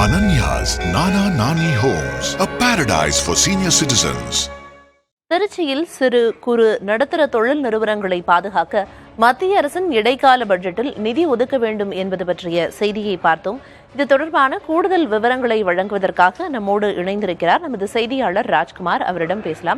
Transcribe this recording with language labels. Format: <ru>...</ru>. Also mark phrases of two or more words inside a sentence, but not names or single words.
<en>Ananya's Nana Nani Homes, a paradise for senior citizens.</en> <ta>திருச்சியில் சிறு குறு நடுத்தர தொழில் நிறுவனங்களை பாதுகாக்க மத்திய அரசின் இடைக்கால பட்ஜெட்டில் நிதி ஒதுக்க வேண்டும் என்பது பற்றிய செய்தியை பார்த்தோம். இது தொடர்பான கூடுதல் விவரங்களை வழங்குவதற்காக நம்மோடு இணைந்திருக்கிறார் நமது செய்தியாளர் ராஜ்குமார். அவரிடம் பேசலாம்.</ta>